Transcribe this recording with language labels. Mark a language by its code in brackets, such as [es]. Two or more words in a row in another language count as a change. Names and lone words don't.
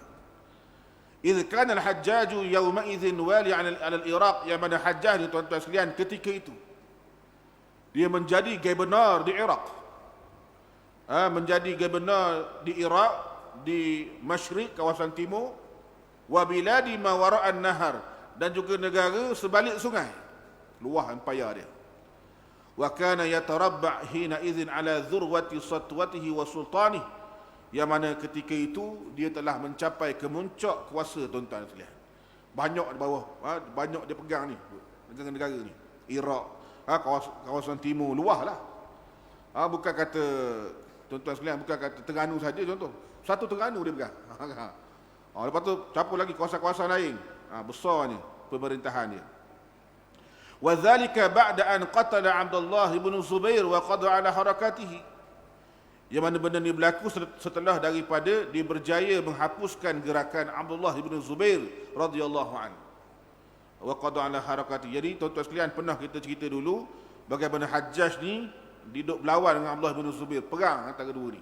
[ar] إذ كان الحجاج يومئذ والي على العراق, [ms] yang mana Hajjaj ni, tuan-tuan sekalian, ketika itu dia menjadi gubernur di Iraq. Menjadi gubernur di Iraq, di Masyriq, kawasan timur, [ar] وبلاد ما وراء النهر, [ms] dan juga negara sebalik sungai. Luah empayar dia. [ar] وكان يتربع حينئذ على ذروة سطوته وسلطانه, [ms] yang mana ketika itu dia telah mencapai kemuncak kuasa, tuan-tuan sekalian. Banyak di bawah, banyak dia pegang ni negara-negara ni. Iraq, kawasan timur luah lah. Bukan kata, tuan-tuan sekalian, bukan kata Terengganu saja contoh. Satu Terengganu dia pegang. Lepas tu siapa lagi kawasan-kawasan lain. Besarnya pemerintahan dia. [ar] وذلك بعد أن قتل عبد الله بن الزبير وقضى على حركاته, [ms] yang mana benda ini berlaku setelah daripada dia berjaya menghapuskan gerakan Abdullah bin Zubair [ar] رضي الله عنه وقضى على حركاته. [ms] Jadi tuan-tuan sekalian, pernah kita cerita dulu bagaimana Hajjaj ni duduk berlawan dengan Abdullah bin Zubair, perang antara dua ni.